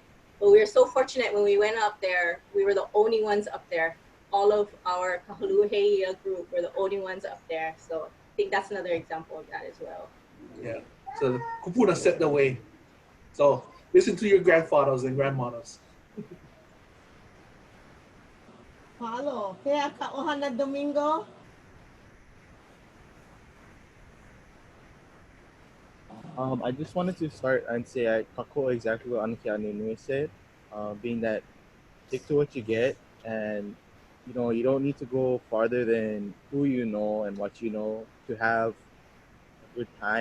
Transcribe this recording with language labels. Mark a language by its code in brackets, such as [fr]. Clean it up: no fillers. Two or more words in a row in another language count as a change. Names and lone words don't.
[en] But we were so fortunate when we went up there, we were the only ones up there. All of our Kahuluheia group were the only ones up there. So I think that's another example of that as well. Yeah. So the Kupuna set the way. So listen to your grandfathers and grandmothers. Mahalo. [haw] Kaya ka ʻOhana Domingo. [en] I just wanted to start and say I kako exactly what Lei Ānuenue said, being that stick to what you get, and you don't need to go farther than who you know and what you know to have a good time.